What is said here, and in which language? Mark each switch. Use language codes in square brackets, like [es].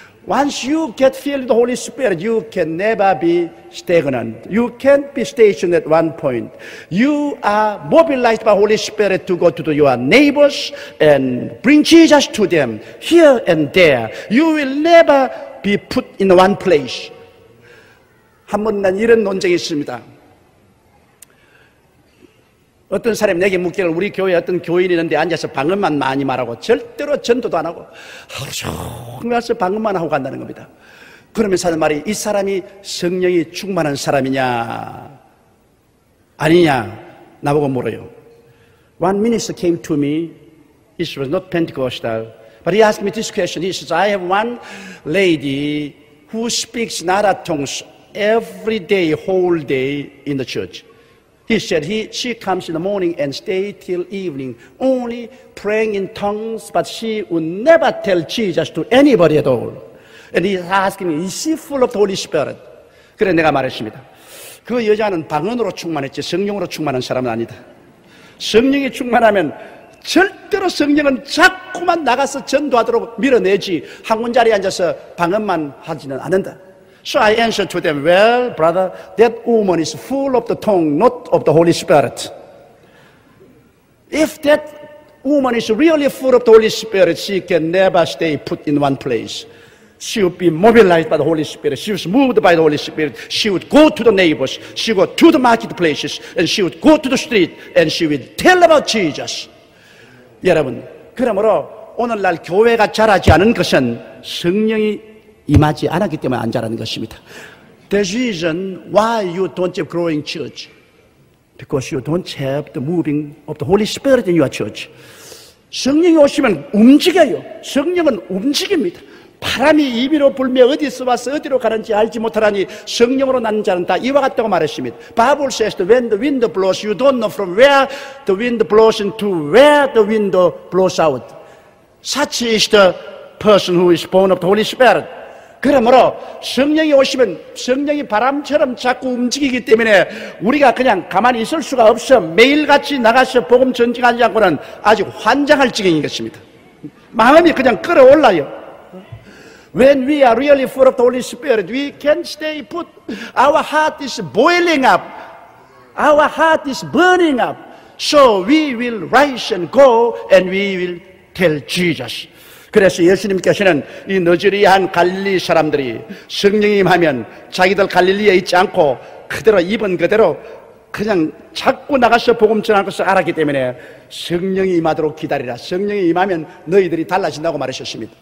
[en] Once you get filled with the Holy Spirit, you can never be stagnant. You can't be stationed at one point. You are mobilized by the Holy Spirit to go to your neighbors and bring Jesus to them here and there. You will never be put in one place. [ko] 한 번 난 이런 논쟁이 있습니다. 어떤 사람이 내게 묻기를 우리 교회에 어떤 교인이 있는데 앉아서 방언만 많이 말하고 절대로 전도도 안 하고 하루 종일 와서 방언만 하고 간다는 겁니다. 그러면서 하는 말이 이 사람이 성령이 충만한 사람이냐 아니냐 나보고 물어요. [en] One minister came to me. It was not Pentecostal. But he asked me this question. He says, I have one lady who speaks Nara tongues every day, whole day in the church. He said she comes in the morning and stays till evening, only praying in tongues, but she would never tell Jesus to anybody at all. And he's asking me, is she full of the Holy Spirit? [ko] 그래 내가 말했습니다. 그 여자는 방언으로 충만했지 성령으로 충만한 사람은 아니다. 성령이 충만하면 절대로 성령은 자꾸만 나가서 전도하도록 밀어내지 한 군자리에 앉아서 방언만 하지는 않는다. [en] So I answered to them, well, brother, that woman is full of the tongue, not of the Holy Spirit. If that woman is really full of the Holy Spirit, she can never stay put in one place. She would be mobilized by the Holy Spirit. She was moved by the Holy Spirit. She would go to the neighbors. She would go to the marketplaces. And she would go to the street. And she would tell about Jesus. [ko] 여러분, 그러므로 오늘날 교회가 자라지 않은 것은 성령이 임하지 않았기 때문에 안 자라는 것입니다. [en] The reason why you don't have growing church, because you don't have the moving of the Holy Spirit in your church. [ko] 성령이 오시면 움직여요. 성령은 움직입니다. 바람이 이리로 불며 어디서 와서 어디로 가는지 알지 못하라니 성령으로 난 자는 다 이와 같다고 말했습니다. [en] Bible says that when the wind blows, you don't know from where the wind blows into where the wind blows out. Such is the person who is born of the Holy Spirit. [ko] 그러므로 성령이 오시면 성령이 바람처럼 자꾸 움직이기 때문에 우리가 그냥 가만히 있을 수가 없어. 매일같이 나가서 복음 전쟁하지 않고는 아직 환장할 지경인 것입니다. 마음이 그냥 끌어올라요. [en] When we are really full of the Holy Spirit, we can stay put. Our heart is boiling up. Our heart is burning up. So we will rise and go and we will tell Jesus. [ko] 그래서 예수님께서는 이 너저리한 갈릴리 사람들이 성령이 임하면 자기들 갈릴리에 있지 않고 그대로 입은 그대로 그냥 자꾸 나가서 복음 전할 것을 알았기 때문에 성령이 임하도록 기다리라. 성령이 임하면 너희들이 달라진다고 말하셨습니다.